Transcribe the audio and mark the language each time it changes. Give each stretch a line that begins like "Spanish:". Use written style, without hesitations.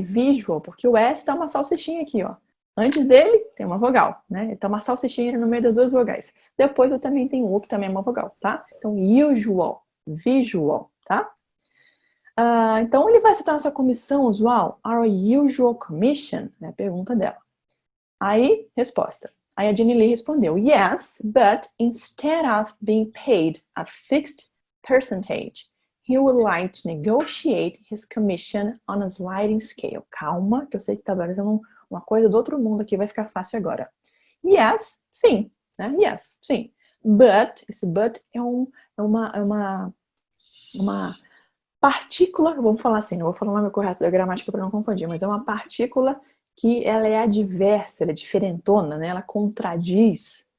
Portuguese: Visual, porque o S dá uma salsichinha aqui, ó. Antes dele, tem uma vogal, né? Então, uma salsichinha no meio das duas vogais. Depois, eu também tenho o que também é uma vogal, tá? Então, usual. Visual, tá? Então, ele vai aceitar nossa comissão usual?
English: Our usual commission?
Portuguese: É a pergunta dela. Aí, resposta. Aí a Jenny Lee respondeu,
English: yes, but instead of being paid a fixed percentage, He would like to negotiate his commission on a sliding scale.
Portuguese: Calma, que eu sei que tá parecendo uma coisa do outro mundo aqui, vai ficar fácil agora. Yes, sim. Né? Yes, sim. But, esse but é uma partícula, vamos falar assim, não vou falar o nome correto da gramática para não confundir, mas é uma partícula que ela é adversa, ela é diferentona, né? Ela contradiz.